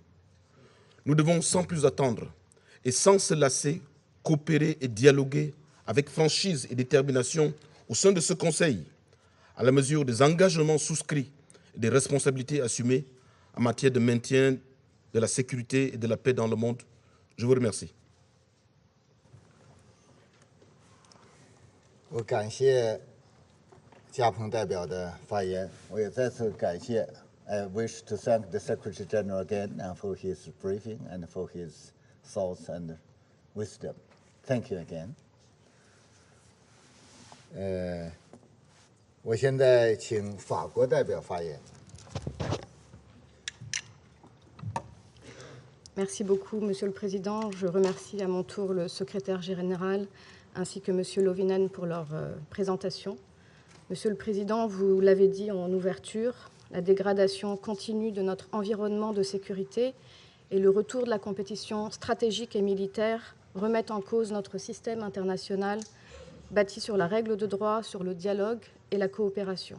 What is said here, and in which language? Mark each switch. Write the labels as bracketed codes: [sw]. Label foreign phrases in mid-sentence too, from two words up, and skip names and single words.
[fr] Nous devons sans plus attendre et sans se lasser coopérer et dialoguer avec franchise et détermination au sein de ce Conseil, à la mesure des engagements souscrits et des responsabilités assumées en matière de maintien de la sécurité et de la paix dans le monde. Je vous remercie. [zh] 我感谢加蓬代表的发言，我也再次感谢。 [en] I wish to thank the Secretary General again and for his briefing and for his thoughts and wisdom. Thank you again. [zh] 我现在请法国代表发言。 [fr] Merci beaucoup, Monsieur le Président. Je remercie à mon tour le secrétaire général ainsi que Monsieur Lovinen pour leur présentation. Monsieur le Président, vous l'avez dit en ouverture, la dégradation continue de notre environnement de sécurité et le retour de la compétition stratégique et militaire remettent en cause notre système international bâti sur la règle de droit, sur le dialogue et la coopération.